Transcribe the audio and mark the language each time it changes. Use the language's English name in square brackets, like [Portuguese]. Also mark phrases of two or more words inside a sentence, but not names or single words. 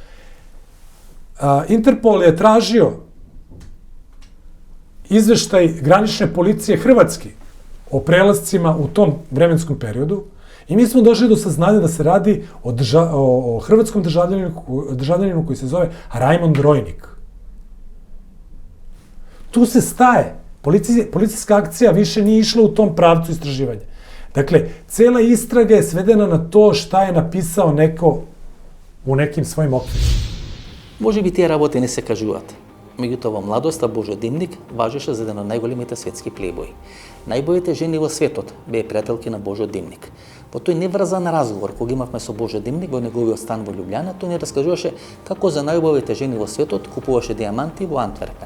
[Serbian] Interpol je tražio izveštaj granične policije Hrvatske o prelascima u tom vremenskom periodu i mi smo došli do saznanja da se radi o hrvatskom državljaninu koji se zove Rajmond Rojnik. Tu se staje. Policijska akcija više nije išla u tom pravcu istraživanja. Dakle, cela istraga je svedena na to šta je napisao neko u nekim svojim okvirima. [Macedonian] Може би тие работи не се кажуваат. Меѓутоа, во младоста Божо Димник важеше за еден од најголемите светски плейбои. Најбоите жени во светот беа пријателки на Божо Димник. По тој неврзан разговор кој имавме со Божо Димник во неговиот стан во Љубљана, тој ни раскажуваше како за најубавите жени во светот купуваше диаманти во Антверпен.